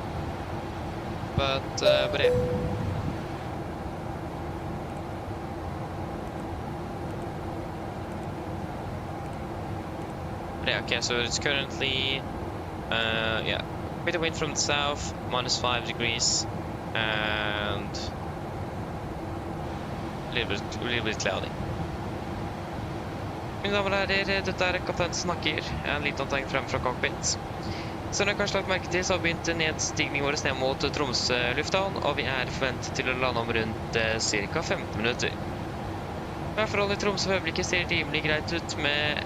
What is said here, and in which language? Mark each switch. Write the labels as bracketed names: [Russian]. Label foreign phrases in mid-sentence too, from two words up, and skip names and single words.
[English] But yeah. But yeah, okay. So it's currently yeah, bit of wind from the south, -5 degrees, and a little bit cloudy. [Norwegian] Mine damer og herrer, dette kaptein snakker. En liten tegn frem fra Cockpit. Som dere kanskje lagt merke til, så har vi begynt nedstigning vår ned mot Tromsø lufthavn, og vi er forventet til å lande om rundt ca. 15 minutter. Værforholdet i Tromsø for øyeblikket ser rimelig greit ut med...